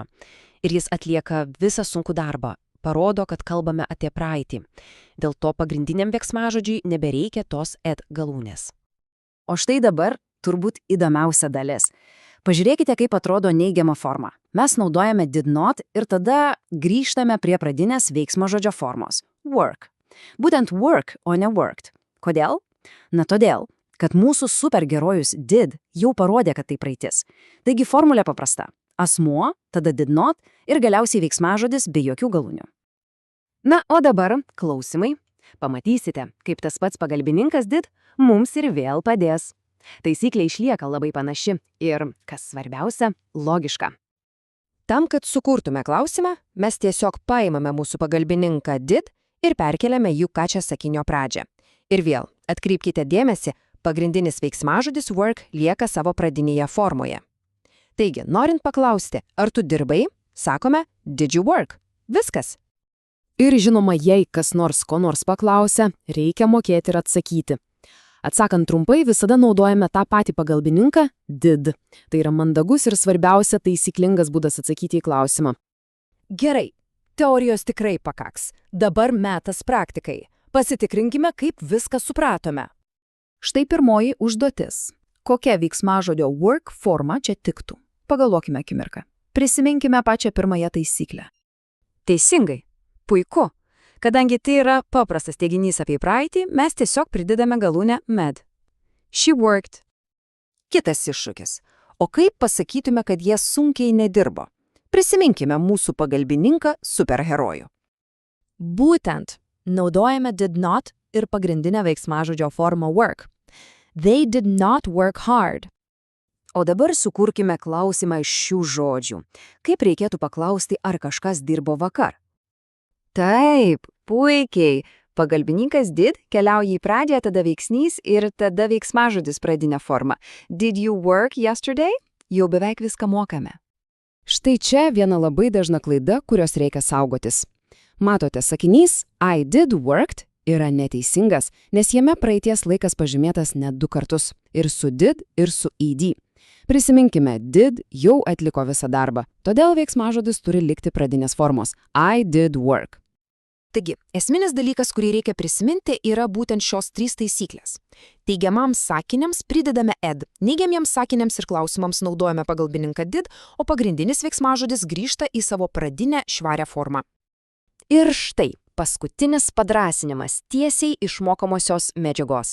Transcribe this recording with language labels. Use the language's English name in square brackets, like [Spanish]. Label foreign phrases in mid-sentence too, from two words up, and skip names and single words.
[Lithuanian] Ir jis atlieka visą sunkų darbą. Parodo, kad kalbame apie praeitį. Dėl to pagrindiniam veiksmažodžiui nebereikia tos ed galūnės. O štai dabar turbūt įdomiausia dalis. Pažiūrėkite, kaip atrodo neigiama forma. Mes naudojame [English] did not [Lithuanian] ir tada grįžtame prie pradinės veiksmažodžio formos – work. Būtent work, o ne worked. Kodėl? Na todėl, kad mūsų superherojus did jau parodė, kad tai praeitis. Taigi formulė paprasta. Asmuo, tada [English] did not [Lithuanian] ir galiausiai veiksmažodis be jokių galūnių. Na, o dabar klausimai. Pamatysite, kaip tas pats pagalbininkas did mums ir vėl padės. Taisyklė išlieka labai panaši ir, kas svarbiausia, logiška. Tam, kad sukurtume klausimą, mes tiesiog paimame mūsų pagalbininką did ir perkeliame jų pačią sakinio pradžią. Ir vėl, atkreipkite dėmesį, pagrindinis veiksmažodis work lieka savo pradinėje formoje. Taigi, norint paklausti, ar tu dirbai, sakome, [English] did you work? [Lithuanian] Viskas. Ir žinoma, jei kas nors ko nors paklausia, reikia mokėti ir atsakyti. Atsakant trumpai, visada naudojame tą patį pagalbininką did. Tai yra mandagus ir svarbiausia taisyklingas būdas atsakyti į klausimą. Gerai, teorijos tikrai pakaks. Dabar metas praktikai. Pasitikrinkime, kaip viską supratome. Štai pirmoji užduotis. Kokia veiksmažodžio work forma čia tiktų? Pagalvokime akimirką. Prisiminkime pačią pirmąją taisyklę. Teisingai. Puiku. Kadangi tai yra paprastas teiginys apie praeitį, mes tiesiog pridedame galūnę med. [English] She worked. [Lithuanian] Kitas iššūkis. O kaip pasakytume, kad jie sunkiai nedirbo? Prisiminkime mūsų pagalbininką superherojų. Būtent. Naudojame [English] did not [Lithuanian] ir pagrindinę veiksmažodžio formą work. [English] They did not work hard. [Lithuanian] O dabar sukurkime klausimą iš šių žodžių. Kaip reikėtų paklausti, ar kažkas dirbo vakar? Taip, puikiai. Pagalbininkas did keliauja į pradžią, tada veiksnys ir tada veiksmažodis pradinė forma. [English] Did you work yesterday? [Lithuanian] Jau beveik viską mokame. Štai čia viena labai dažna klaida, kurios reikia saugotis. Matote, sakinys [English] I did worked [Lithuanian] yra neteisingas, nes jame praeities laikas pažymėtas net 2 kartus – ir su did, ir su ed. Prisiminkime, did jau atliko visą darbą, todėl veiksmažodis turi likti pradinės formos [English] I did work. [Lithuanian] Taigi, esminis dalykas, kurį reikia prisiminti, yra būtent šios 3 taisyklės. Teigiamams sakiniams pridedame ed, neigiamiems sakiniams ir klausimams naudojame pagalbininką did, o pagrindinis veiksmažodis grįžta į savo pradinę švarią formą. Ir štai, paskutinis padrąsinimas tiesiai iš mokomosios medžiagos.